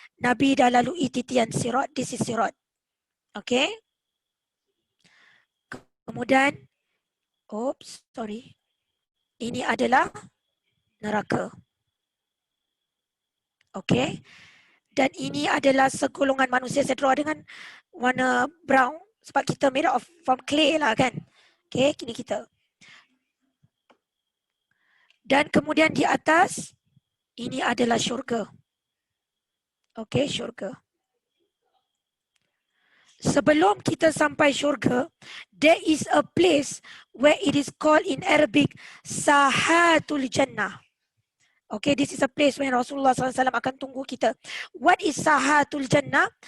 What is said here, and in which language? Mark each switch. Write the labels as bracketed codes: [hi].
[ms] Nabi dah lalui titian sirat. [en] This is sirat. [ms] Okey? Kemudian, sorry. Ini adalah neraka. Okey. Dan ini adalah segolongan manusia. Saya draw dengan warna brown. Sebab kita [en] made of from clay [ms] lah kan. Okey, ini kita. Dan kemudian di atas, ini adalah syurga. Okey, syurga. Sebelum kita sampai syurga, [en] there is a place where it is called in Arabic Sahatul Jannah. Okay, this is a place where Rasulullah SAW [ms] akan tunggu kita. [en] What is Sahatul Jannah?